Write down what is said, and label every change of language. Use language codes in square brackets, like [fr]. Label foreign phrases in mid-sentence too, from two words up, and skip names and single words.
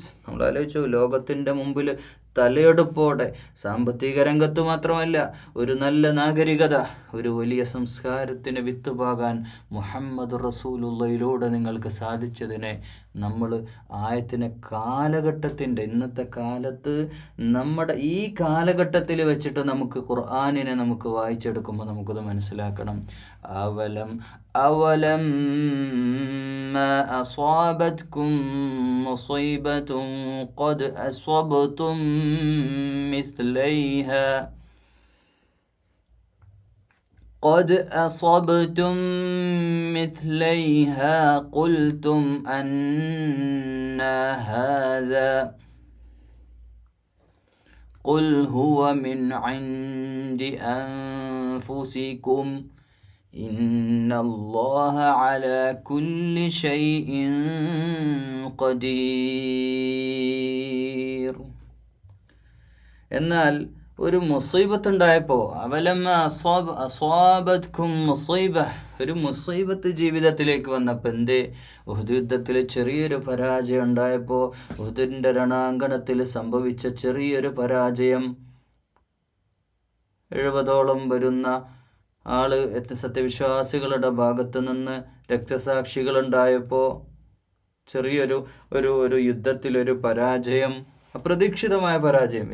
[ml] നമ്മൾ ആലോചിച്ചു, ലോകത്തിൻ്റെ മുമ്പിൽ തലയെടുപ്പോടെ സാമ്പത്തിക രംഗത്ത് മാത്രമല്ല ഒരു നല്ല നാഗരികത, ഒരു വലിയ സംസ്കാരത്തിന് വിത്തുപാകാൻ മുഹമ്മദ് റസൂലുള്ളയിലൂടെ നിങ്ങൾക്ക് സാധിച്ചതിനെ നമ്മൾ ആയത്തിനെ കാലഘട്ടത്തിൻ്റെ, ഇന്നത്തെ കാലത്ത് നമ്മുടെ ഈ കാലഘട്ടത്തിൽ വെച്ചിട്ട് നമുക്ക് ഖുർആനിനെ നമുക്ക് വായിച്ചെടുക്കുമ്പോൾ നമുക്കത് മനസ്സിലാക്കണം. [ar] أولما أصابتكم مصيبة قد أصبتم مثليها قلتم أن هذا قل هو من عند أنفسكم إن الله على كل شيء قدير. [ml] എന്നാൽ ഒരു മുസീബത്ത് ഉണ്ടായപ്പോൾ, [ar] أصابتكم مصيبة, [ml] ഒരു മുസീബത്ത് ജീവിതത്തിലേക്ക് വന്നപ്പോൾ എന്തേ? ഉഹദ് യുദ്ധത്തിൽ ചെറിയൊരു പരാജയം ഉണ്ടായപ്പോൾ, ഉഹദിൻ്റെ രണാങ്കണത്തിൽ സംഭവിച്ച ചെറിയൊരു പരാജയം, 70ഓളം വരുന്ന സത്യവിശ്വാസികളുടെ ഭാഗത്ത് നിന്ന് രക്തസാക്ഷികളുണ്ടായപ്പോൾ ചെറിയൊരു യുദ്ധത്തിലൊരു പരാജയം, അപ്രതീക്ഷിതമായ പരാജയം.